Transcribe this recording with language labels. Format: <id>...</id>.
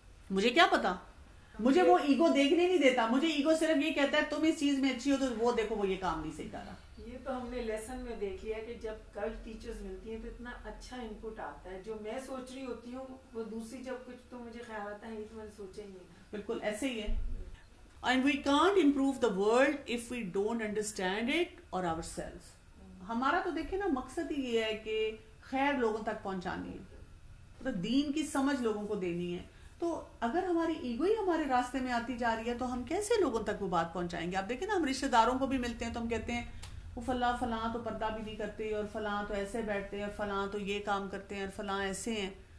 <ur>مجھے کیا پتا, مجھے وہ ایگو دیکھنے نہیں دیتا. مجھے ایگو صرف یہ کہتا ہے تم اس چیز میں اچھی ہو تو وہ دیکھو وہ یہ کام نہیں صحیح کر رہا. یہ تو ہم نے لیسن میں دیکھ لیا کہ جب کل ٹیچرز ملتی ہیں تو اتنا اچھا ان پٹ آتا ہے, جو میں سوچ رہی ہوتی ہوں وہ دوسری جب کچھ تو مجھے خیال آتا ہے یہ تو میں نے سوچا ہی نہیں تھا. بالکل ایسے ہی ہے.</ur> <en>And we can't improve the world if we don't understand it or ourselves.</en> <ur>ہمارا تو دیکھیں نا مقصد ہی یہ ہے کہ خیر لوگوں تک پہنچانی ہے, مطلب دین کی سمجھ لوگوں کو دینی ہے. تو اگر ہماری ایگو ہی ہمارے راستے میں آتی جا رہی ہے تو ہم کیسے لوگوں تک وہ بات پہنچائیں گے؟ آپ دیکھیں نا, ہم رشتہ داروں کو بھی ملتے ہیں تو ہم کہتے ہیں وہ فلاں تو پردہ بھی نہیں کرتے, اور فلاں تو ایسے بیٹھتے ہیں, اور فلاں تو یہ کام کرتے ہیں, اور فلاں ایسے ہیں.</ur>